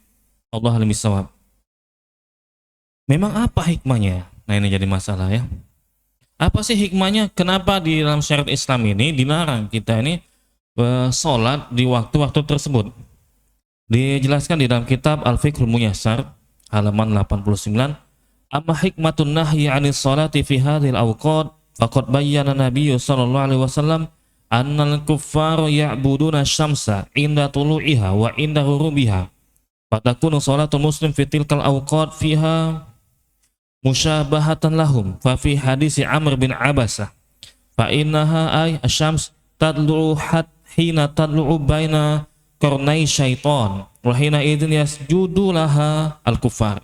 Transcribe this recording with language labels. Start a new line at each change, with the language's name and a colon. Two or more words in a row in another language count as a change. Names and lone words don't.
Arabic: الله أعلم بالصواب.
Indonesian: Memang apa hikmahnya? Nah, ini jadi masalah ya. Apa sih hikmahnya? Kenapa di dalam syariat Islam ini dilarang kita ini sholat di waktu-waktu tersebut? Dijelaskan di dalam kitab Al-Fiqhul Muyassar halaman 89.
Arabic: أما حكمة النهي عن الصلاة في هذه الأوقات فقد بين النبي صلى الله عليه وسلم أن الكفار يعبدون الشمس عند طلوعها وعند غروبها. فتكون صلاة المسلم في تلك الأوقات فيها مشابهة لهم. ففي حديث عمرو بن عبسة فإنها أي الشمس تطلع حين تطلع بين قرني شيطان وحينئذ يسجد لها الكفار.